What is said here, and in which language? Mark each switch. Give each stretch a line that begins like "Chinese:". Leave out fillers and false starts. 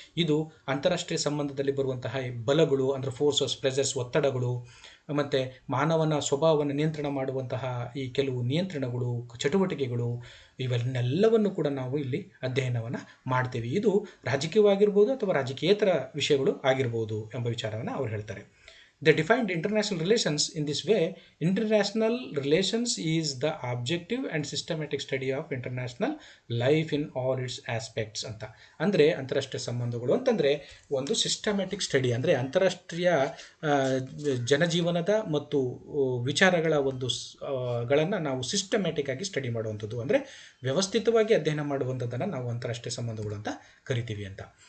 Kannada: ಇದು ಅಂತಾರಾಷ್ಟ್ರೀಯ ಸಂಬಂಧದಲ್ಲಿ ಬರುವಂತಹ ಬಲಗಳು ಅಂದರೆ ಫೋರ್ಸಸ್, ಪ್ರೆಸರ್ಸ್, ಒತ್ತಡಗಳು, ಮತ್ತು ಮಾನವನ ಸ್ವಭಾವವನ್ನು ನಿಯಂತ್ರಣ ಮಾಡುವಂತಹ ಈ ಕೆಲವು ನಿಯಂತ್ರಣಗಳು, ಚಟುವಟಿಕೆಗಳು, ಇವನ್ನೆಲ್ಲವನ್ನು ಕೂಡ ನಾವು ಇಲ್ಲಿ ಅಧ್ಯಯನವನ್ನು ಮಾಡ್ತೀವಿ. ಇದು ರಾಜಕೀಯವಾಗಿರ್ಬೋದು ಅಥವಾ ರಾಜಕೀಯೇತರ ವಿಷಯಗಳು ಆಗಿರ್ಬೋದು ಎಂಬ ವಿಚಾರವನ್ನು ಅವರು ಹೇಳ್ತಾರೆ.
English: They defined international relations in this way. International relations is the objective and systematic study of international life in all its aspects ಅಂತ.
Kannada: ಅಂದರೆ ಅಂತಾರಾಷ್ಟ್ರೀಯ ಸಂಬಂಧಗಳು ಅಂತಂದರೆ ಒಂದು ಸಿಸ್ಟಮ್ಯಾಟಿಕ್ ಸ್ಟಡಿ, ಅಂದರೆ ಅಂತಾರಾಷ್ಟ್ರೀಯ ಜನಜೀವನದ ಮತ್ತು ವಿಚಾರಗಳ ಒಂದು ಗಳನ್ನು ನಾವು ಸಿಸ್ಟಮ್ಯಾಟಿಕ್ ಆಗಿ ಸ್ಟಡಿ ಮಾಡುವಂಥದ್ದು, ಅಂದರೆ ವ್ಯವಸ್ಥಿತವಾಗಿ ಅಧ್ಯಯನ ಮಾಡುವಂಥದ್ದನ್ನು ನಾವು ಅಂತಾರಾಷ್ಟ್ರೀಯ ಸಂಬಂಧಗಳು ಅಂತ ಕರಿತೀವಿ ಅಂತ.